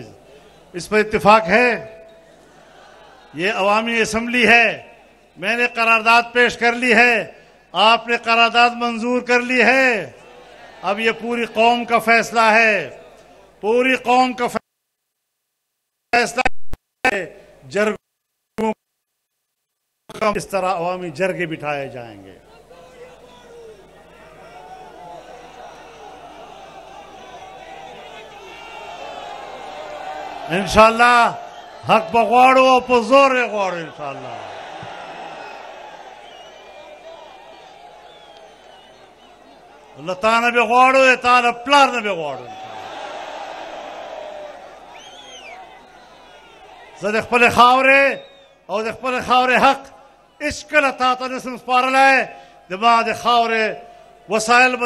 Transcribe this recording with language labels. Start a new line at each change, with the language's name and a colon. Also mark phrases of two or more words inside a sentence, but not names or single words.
Urdu: اس پر اتفاق ہے، یہ عوامی اسمبلی ہے، میں نے قرارداد پیش کر لی ہے، آپ نے قرارداد منظور کر لی ہے، اب یہ پوری قوم کا فیصلہ ہے، پوری قوم کا فیصلہ ہے۔ جرگوں اس طرح عوامی جرگے بٹھائے جائیں گے۔
Pashto: انشاءاللہ حق بغواړو په زور یې غواړو انشاءاللہ۔ الله تعالی به غواړو، تعالی پلار نه به غواړو۔ زه د خپل خاورې او د خپل خاورې حق هیڅکله تا ته نسم سپارلی، د ما د خاورې وسایل به